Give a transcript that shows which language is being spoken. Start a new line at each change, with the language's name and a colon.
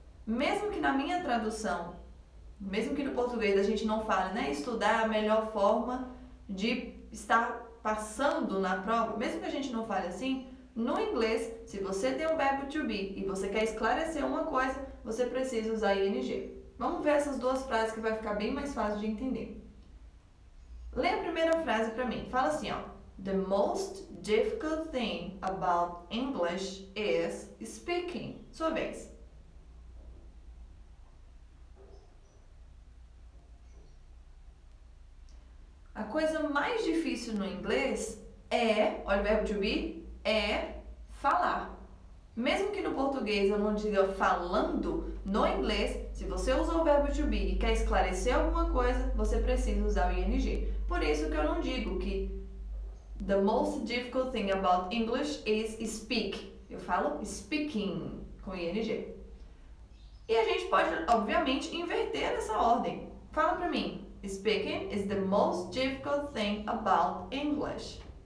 Portuguese: Mesmo que na minha tradução, mesmo que no português a gente não fale, né, estudar é a melhor forma de estar passando na prova, mesmo que a gente não fale assim, no inglês, se você tem o verbo to be e você quer esclarecer uma coisa, você precisa usar ing. Vamos ver essas duas frases que vai ficar bem mais fácil de entender. Lê a primeira frase para mim. Fala assim, ó.
English: The most difficult thing about English is speaking.
Portuguese: Sua vez. A coisa mais difícil no inglês olha o verbo to be, é falar. Mesmo que no português eu não diga falando, no inglês, se você usa o verbo to be e quer esclarecer alguma coisa, você precisa usar o ing. Por isso que eu não digo que
English: the most difficult thing about English is speak.
Portuguese: Eu falo speaking com ing. E a gente pode, obviamente, inverter essa ordem. Fala pra mim.
English: Speaking is the most difficult thing about English.